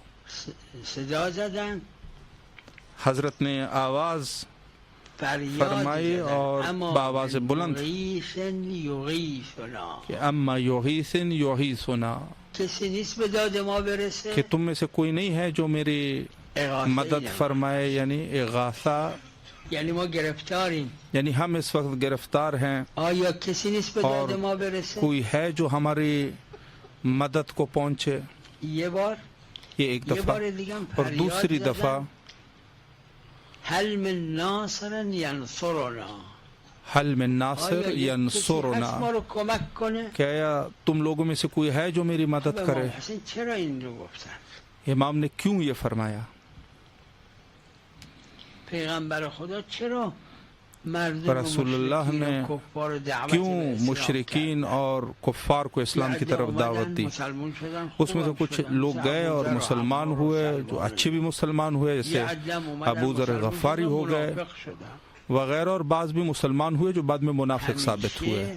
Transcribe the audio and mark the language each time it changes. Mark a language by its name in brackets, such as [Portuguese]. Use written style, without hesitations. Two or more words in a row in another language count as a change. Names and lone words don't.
[Urdu] حضرت نے آواز فرمائی اور باواز بلند کہ [Arabic] اما یغیثن یغیثنا, [Urdu] کہ تم میں سے کوئی نہیں ہے جو میری مدد فرمائے, یعنی اغاثہ, [Persian] یعنی ما گرفتاریم, [Urdu] یعنی ہم اس وقت گرفتار ہیں, اور کوئی ہے جو ہماری مدد کو پہنچے. یہ ایک دفعہ. اور دوسری دفعہ [Arabic] هل من ناصر ینصرنا, حل من ناصر ینصرنا, [Urdu] کیا تم لوگوں میں سے کوئی ہے جو میری مدد کرے. [Persian] چرا این رو گفتن؟ [Urdu] امام نے کیوں یہ فرمایا؟ [Persian] پیغمبر خدا چرا [Urdu] رسول اللہ نے کیوں مشرکین اور کفار کو اسلام کی طرف دعوت دی؟ اس میں سے کچھ لوگ گئے اور مسلمان ہوئے جو اچھے بھی مسلمان ہوئے، جیسے ابو ذر غفاری ہو گئے وغیرہ، اور بعض بھی مسلمان ہوئے جو بعد میں منافق ثابت ہوئے۔